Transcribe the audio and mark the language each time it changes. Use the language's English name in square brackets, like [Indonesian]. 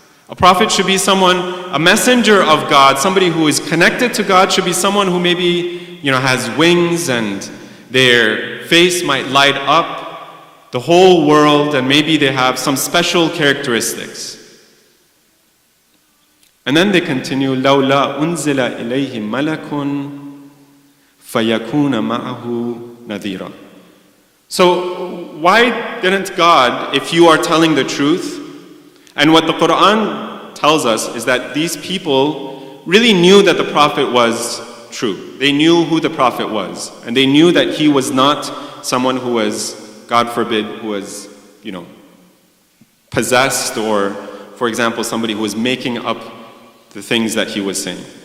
[English] A prophet should be a messenger of God, somebody who is connected to God, should be someone who maybe, has wings and their face might light up the whole world, and maybe they have some special characteristics. And then they continue, [Arabic] لَوْلَا أُنزِلَ إِلَيْهِ مَلَكٌ فَيَكُونَ مَعَهُ نَذِيرًا. [English] So why didn't God, if you are telling the truth, and what the Quran tells us is that these people really knew that the Prophet was true. They knew who the Prophet was, and they knew that he was not someone who was, God forbid, who was, possessed, or, for example, somebody who was making up the things that he was saying.